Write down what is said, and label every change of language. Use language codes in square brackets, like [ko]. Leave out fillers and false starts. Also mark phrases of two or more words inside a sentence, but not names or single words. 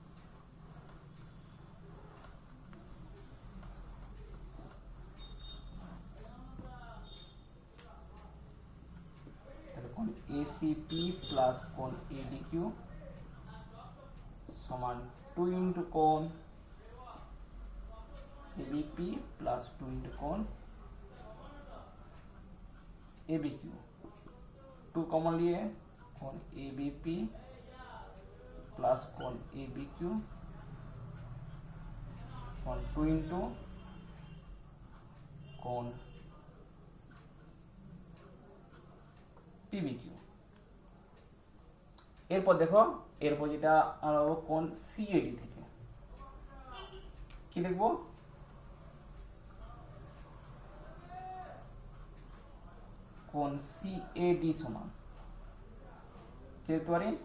[bn] কোণ এসিপি প্লাস কোণ এডিকিউ সমান 2 ইন্টু কোণ এবিপি প্লাস 2 ইন্টু কোণ এবিকিউ। 2 কমন লিয়ে কোণ এবিপি প্লাস কোণ এবিকিউ কোণ 2 ইন্টু কোণ পিবিকিউ। এরপর দেখো, এরপর যেটা আমরা পাবো কোণ সিএডি থেকে, কি লিখবো? কোণ সিএডি সমান কি লিখতে পারি?